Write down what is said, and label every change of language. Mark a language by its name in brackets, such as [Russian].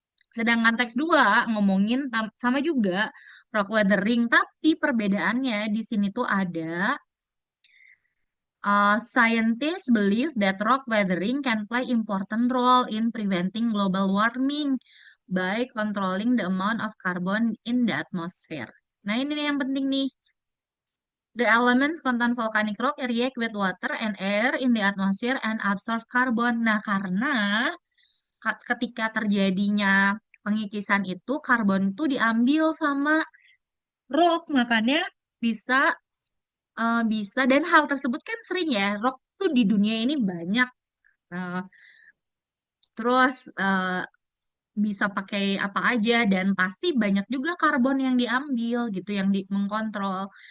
[Indonesian] Sedangkan teks 2 ngomongin sama juga rock weathering, tapi perbedaannya di sini tuh ada [English] scientists believe that rock weathering can play important role in preventing global warming by controlling the amount of carbon in the atmosphere. [Indonesian] Nah ini nih yang penting nih. [English] The elements contain volcanic rock react with water and air in the atmosphere and absorb carbon. [Indonesian] Nah, karena ketika terjadinya pengikisan itu, karbon itu diambil sama rock, makanya bisa dan hal tersebut kan sering ya, rock tuh di dunia ini banyak. Eh, terus bisa pakai apa aja dan pasti banyak juga karbon yang diambil gitu, yang mengkontrol.